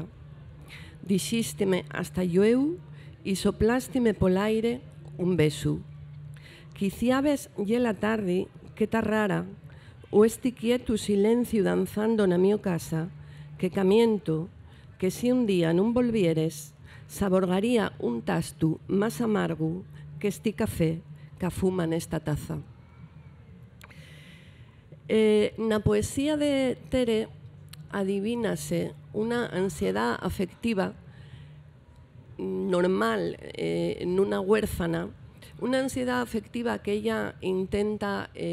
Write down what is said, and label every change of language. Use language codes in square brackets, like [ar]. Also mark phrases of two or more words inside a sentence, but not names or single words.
[ast] Dixísteme hasta llueu y soplástime pol aire un beso. Quiciabes ye la tarde, que ta rara, o este quieto silencio danzando na mio casa, que camiento, que si un día non volvieres, saborgaría un tastu más amargo que este café que fuma nesta taza. Na poesía de Tere adivínase una ansiedad afectiva normal en una huérfana, una ansiedad afectiva que ella intenta